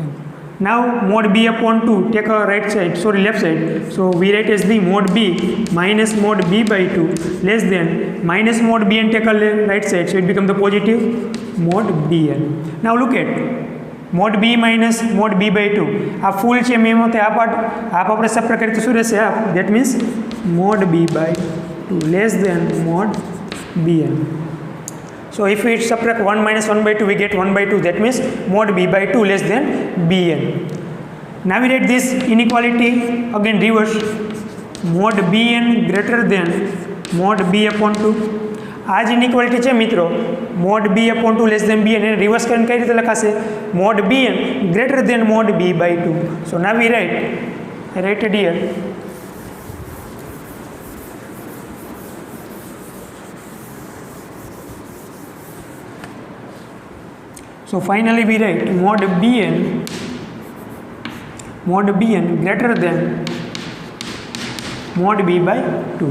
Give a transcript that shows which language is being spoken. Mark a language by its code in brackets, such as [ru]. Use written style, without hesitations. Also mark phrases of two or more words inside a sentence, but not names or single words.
[en] Now mod b upon 2 take a right side, sorry left side. So we write as the mod b minus mod b by 2 less than minus mod b and take a right side. So it becomes the positive mod bn. Now look at mod b minus mod b by 2. [gu] આ ફૂલ છે મેં એમાં આ પાર્ટ આપ આપણે સબટ્રેક્ટ કરીએ તો શું રહેશે આપ [en] that means mod b by 2 less than mod bn. So if we subtract 1 minus 1 by 2 we get 1 by 2, that means mod b by 2 less than bn. Now we write this inequality again reverse, mod bn greater than mod b upon 2. [gu] આ જ ઇનઇક્વાલિટી છે મિત્રો [en] mod b upon 2 less than bn [gu] એને રિવર્સ કરીને કઈ રીતે લખાશે [en] mod bn greater than mod b by 2. So now we write, I write it here. So finally we write mod bn greater than mod b by 2.